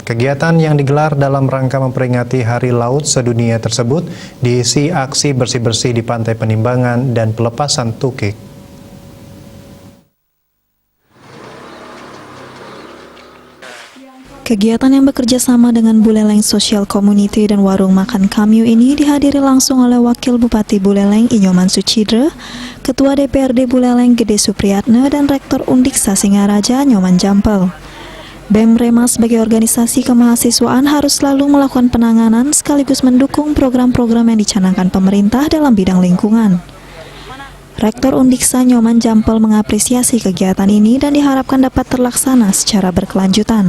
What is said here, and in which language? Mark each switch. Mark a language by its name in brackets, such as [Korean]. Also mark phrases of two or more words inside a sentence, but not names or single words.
[Indonesian] Kegiatan yang digelar dalam rangka memperingati Hari Laut Sedunia tersebut diisi aksi bersih-bersih di Pantai Penimbangan dan pelepasan tukik. Kegiatan yang bekerja sama dengan Buleleng Social Community dan Warung Makan Kamyu ini dihadiri langsung oleh Wakil Bupati Buleleng Inyoman Sucidre, Ketua DPRD Buleleng Gede Supriyatna, dan Rektor Undiksa Singaraja Nyoman Jampel. BEM-REMA sebagai organisasi kemahasiswaan harus selalu melakukan penanganan sekaligus mendukung program-program yang dicanangkan pemerintah dalam bidang lingkungan. Rektor Undiksa Nyoman Jampel mengapresiasi kegiatan ini dan diharapkan dapat terlaksana secara berkelanjutan.